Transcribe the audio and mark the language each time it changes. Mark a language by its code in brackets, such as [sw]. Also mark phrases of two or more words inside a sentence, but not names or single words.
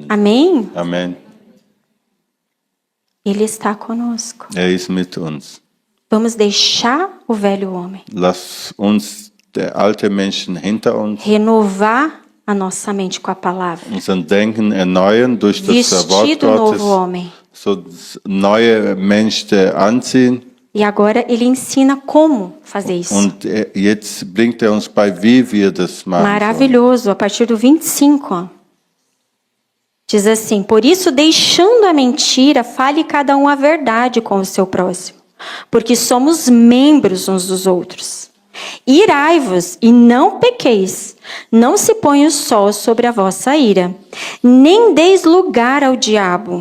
[pt] Amém? [de] Amen. [pt] Ele está conosco. [de] Ist mit uns. [pt] Vamos deixar o velho homem, [de] Lass uns der alte Menschen hinter uns, [pt] renovar a nossa mente com a palavra, [de] unseren Denken erneuern durch das Wort [pt] vestir o novo [de] Gottes, [pt] homem. [de] so das neue Menschen anziehen. [pt] E agora ele ensina como fazer isso. [de] Und jetzt bringt uns bei, wie wir das machen sollen. [pt] Maravilhoso, a partir do 25. Ó. Diz assim: por isso, deixando a mentira, fale cada um a verdade com o seu próximo, porque somos membros uns dos outros. Irai-vos e não pequeis, não se ponha o sol sobre a vossa ira, nem deis lugar ao diabo.